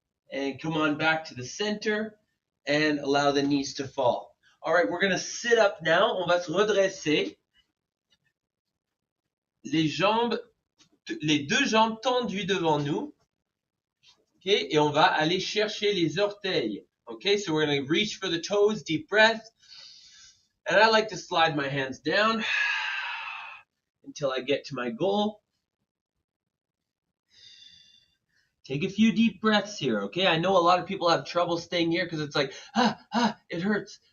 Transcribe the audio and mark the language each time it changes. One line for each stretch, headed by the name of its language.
English: And come on back to the center and allow the knees to fall. All right, we're going to sit up now.
French: On va se redresser. Les deux jambes tendues devant nous. Okay, et on va aller chercher les orteils.
English: Okay, so we're going to reach for the toes, deep breath. And I like to slide my hands down until I get to my goal. Take a few deep breaths here, okay? I know a lot of people have trouble staying here because it's like, it hurts.